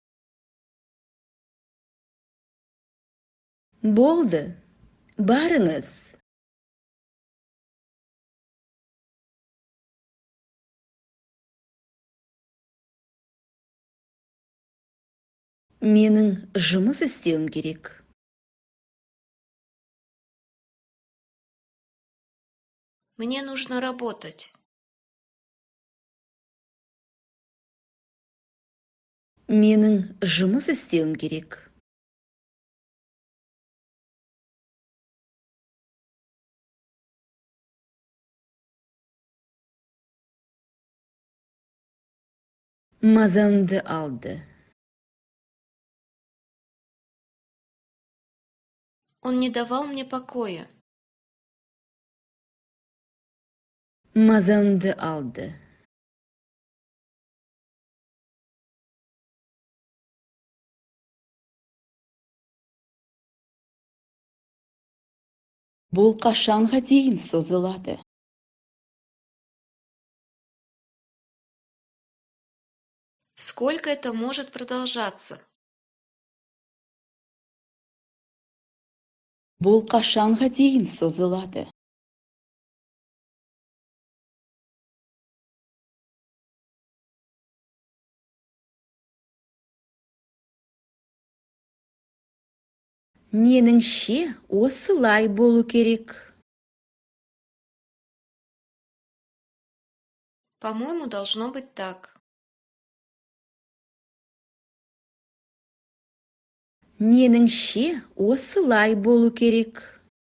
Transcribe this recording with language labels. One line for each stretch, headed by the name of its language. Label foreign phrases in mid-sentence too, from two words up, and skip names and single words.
Kazakh: Болды, барыңыз. Менің жұмыс істеуім керек.
Russian: Мне нужно работать.
Kazakh: Менің жұмыс істеуім керек. Мазамды алды.
Russian: Он не давал мне покоя.
Kazakh: Мазамды алды. Бұл қашанға дейін созылады?
Russian: Сколько это может продолжаться?
Kazakh: Бұл қашанға дейін созылады? Меніңше, осылай болу керек.
Russian: По-моему, должно быть так.
Kazakh: Меніңше, осылай болу керек.